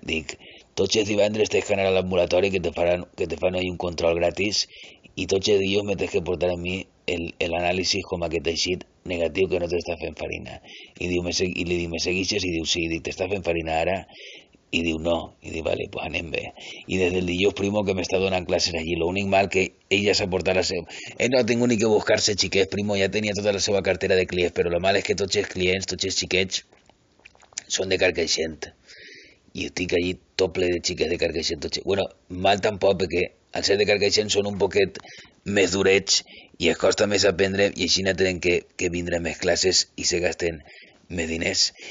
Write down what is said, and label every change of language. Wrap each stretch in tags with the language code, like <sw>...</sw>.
<ca>Dic, tots els divendres tens que anar a l'ambulatori que te fan ahí un control gratis i tots els dies me tens que portar a mi l'anàlisi com aquest teixit negatiu que no t'està fent farina. I li dic, me seguixes? I diu, sí. I dic, t'està fent farina ara?</ca> <es>Y digo, no. Y digo, vale, pues</es> <ca>anem bé.</ca> <es>Y desde el dilluns primo que me está donant clases allí.</es> <ca>Lo únic mal que ella s'aporta la seva... Ell no ha tingut ni que buscar-se xiquets, primo, ja tenia tota la seva cartera de clients, però lo mal és que tots els clients, tots els xiquets, són de Carcaixent. I estic allí tot ple de xiquets de Carcaixent. Bueno, mal tampoc, perquè al ser de Carcaixent són un poquet més durets i es costa més aprendre i així tenen que vindre més classes i se gasten més diners.</ca>